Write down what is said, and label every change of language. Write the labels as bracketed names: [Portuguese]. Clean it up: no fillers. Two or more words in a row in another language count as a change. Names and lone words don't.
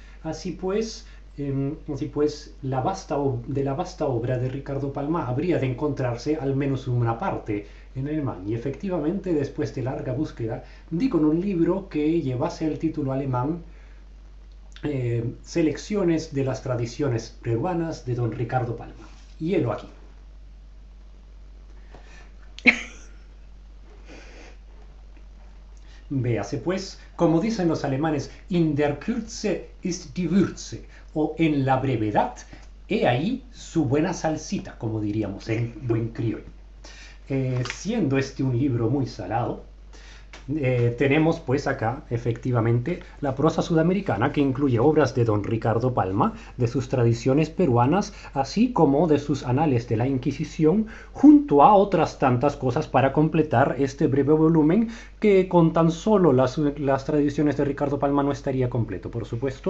[Spanish] Así pues, de la vasta obra de Ricardo Palma habría de encontrarse al menos una parte en alemán, y efectivamente, después de larga búsqueda, di con un libro que llevase el título alemán Selecciones de las tradiciones peruanas de don Ricardo Palma. Y helo aquí. Véase pues, como dicen los alemanes, [German] in der Kürze ist die Würze, [Spanish] o en la brevedad, he ahí su buena salsita, como diríamos en buen criollo. Siendo este un libro muy salado, tenemos pues acá efectivamente la prosa sudamericana, que incluye obras de don Ricardo Palma, de sus tradiciones peruanas, así como de sus anales de la Inquisición, junto a otras tantas cosas para completar este breve volumen, que con tan solo las tradiciones de Ricardo Palma no estaría completo, por supuesto.